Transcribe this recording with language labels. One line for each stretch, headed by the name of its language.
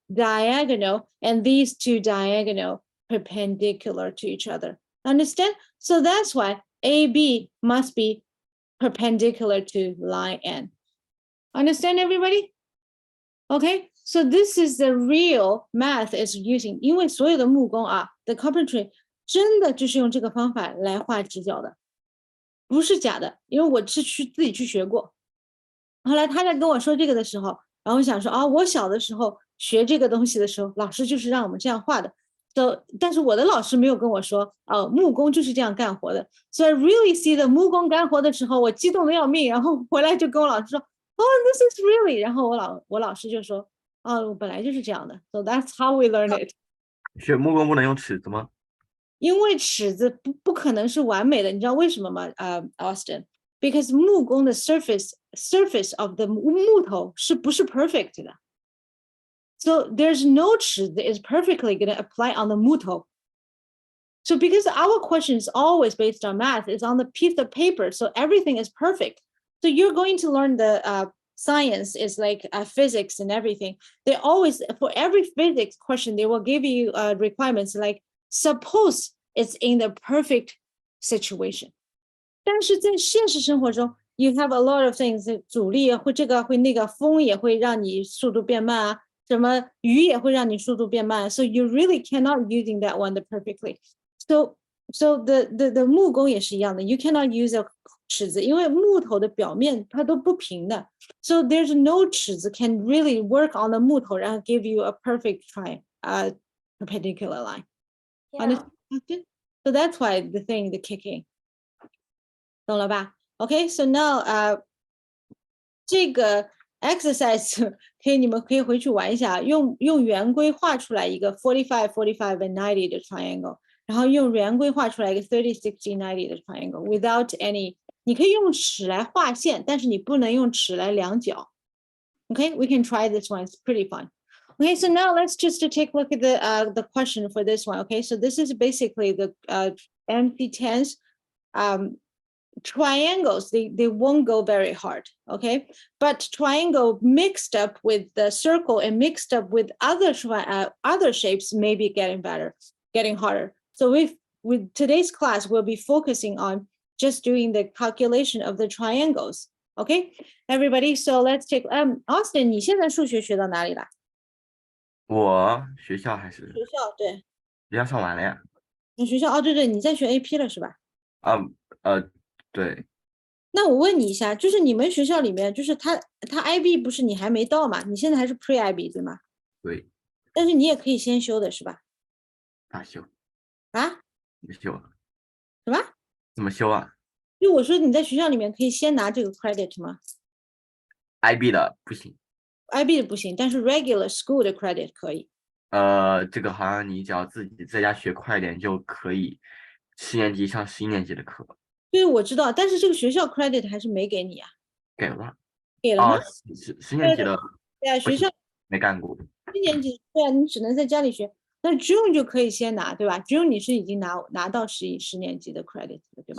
English: diagonal and these two diagonal perpendicular to each other. Understand? So that's why AB must be perpendicular to line N. Understand, everybody? Okay, so this is the real math is using,
Chinese: 因为所有的木工啊
English: the carpentry
Chinese: 真的就是用这个方法来画直角的，不是假的，因为我是自己去学过。后来他在跟我说这个的时候，然后我想说啊，我小的时候学这个东西的时候，老师就是让我们这样画的。但是我的老师没有跟我说，木工就是这样干活的。
English: So I really see the
Chinese: 木工干活的时候，我激动的要命，然后回来就跟我老师说，
English: Oh, this is really，
Chinese: 然后我老师就说，我本来就是这样的。
English: So that's how we learn it。
Chinese: 学木工不能用尺子吗？因为尺子不可能是完美的，你知道为什么吗？Austin,
English: because
Chinese: 木工的
English: surface of the
Chinese: 木头是不是
English: perfect
Chinese: 的？
English: So there's no 尺子 is perfectly going to apply on the 木头。 So because our question is always based on math, it's on the piece of paper, so everything is perfect. So you're going to learn the science is like physics and everything. They always, for every physics question, they will give you requirements like, suppose it's in the perfect situation.
Chinese: 但是在现实生活中
English: you have a lot of things
Chinese: 阻力会这个会那个风也会让你速度变慢啊什么雨也会让你速度变慢
English: so you really cannot using that one perfectly. So the
Chinese: 木工也是一样的
English: you cannot use a
Chinese: 尺子因为木头的表面它都不平的
English: so there's no 尺子 can really work on the
Chinese: 木头然后
English: give you a perfect perpendicular line. Yeah. So that's why the thing, the kicking.
Chinese: 懂了吧
English: Okay, so now
Chinese: 这个
English: exercise
Chinese: 你们可以回去玩一下用圆规画出来一个45, 45 and 90的 triangle 然后用圆规画出来一个30, 60, 90的 triangle
English: without any
Chinese: 你可以用尺来画线但是你不能用尺来量角
English: Okay, we can try this one, it's pretty fun. Okay, so now let's just take a look at the question for this one. Okay, so this is basically the MC10s. Triangles, they won't go very hard, okay? But triangle mixed up with the circle and mixed up with other shapes may be getting better, getting harder. So with today's class, we'll be focusing on just doing the calculation of the triangles. Okay, everybody, so let's take Austin,
Chinese: 你现在数学学到哪里了？我学校还是学校对，学校上完了呀？你学校对，你在学 AP 了是吧？对。那我问你一下，就是你们学校里面，就是他 IB 不是你还没到嘛？你现在还是 Pre IB 对吗？对。但是你也可以先修的是吧？大修啊？怎么修？什么？怎么修啊？就我说你在学校里面可以先拿这个 credit 吗？IB 的不行。 IB 的不行，但是
English: regular school
Chinese: 的 credit 可以。这个好像你只要自己在家学快点就可以，7年级上11年级的课。对，我知道，但是这个学校 credit 还是没给你啊？给了。给了吗？十年级的。对啊，学校没干过。 7年级对啊，你只能在家里学。那 June 就可以先拿，对吧 ？June 你是已经拿到10年级的 credit 了，对吧？